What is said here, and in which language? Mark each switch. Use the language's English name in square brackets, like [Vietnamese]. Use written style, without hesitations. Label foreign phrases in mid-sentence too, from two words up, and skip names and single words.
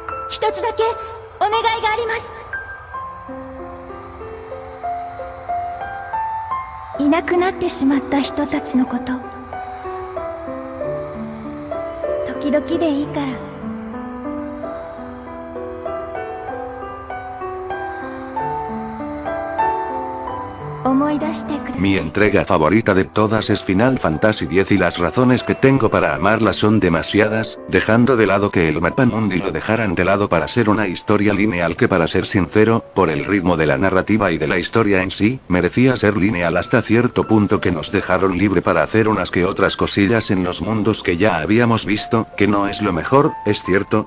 [Japanese] 一つだけお願いがあります。いなくなってしまった人たちのこと、時々でいいから思い出してください。 [Spanish] Mi entrega favorita de todas es Final Fantasy X y las razones que tengo para amarla son demasiadas, dejando de lado que el mapa mundi lo dejaran de lado para ser una historia lineal que, para ser sincero, por el ritmo de la narrativa y de la historia en sí, merecía ser lineal hasta cierto punto, que nos dejaron libre para hacer unas que otras cosillas en los mundos que ya habíamos visto, que no es lo mejor, es cierto.